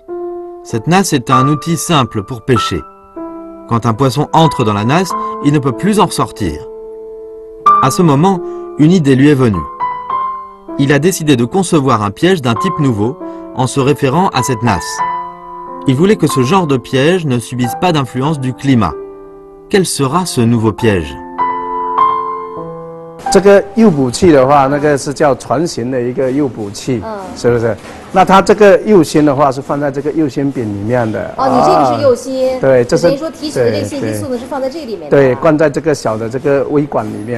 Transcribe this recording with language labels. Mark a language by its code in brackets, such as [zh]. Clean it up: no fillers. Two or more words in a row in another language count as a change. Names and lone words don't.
[fr] Cette nasse est un outil simple pour pêcher. Quand un poisson entre dans la nasse, il ne peut plus en ressortir. À ce moment, une idée lui est venue. Il a décidé de concevoir un piège d'un type nouveau en se référant à cette nasse. Il voulait que ce genre de piège ne subisse pas d'influence du climat. Quel sera ce nouveau piège? [zh] 这个诱捕器的话，那个是叫船形的一个诱捕器，是不是？那它这个诱芯的话是放在这个诱芯柄里面的。哦，你这个是诱芯。对，这是等于说提取的这个信息素呢是放在这里面的。对，灌在这个小的这个微管里面。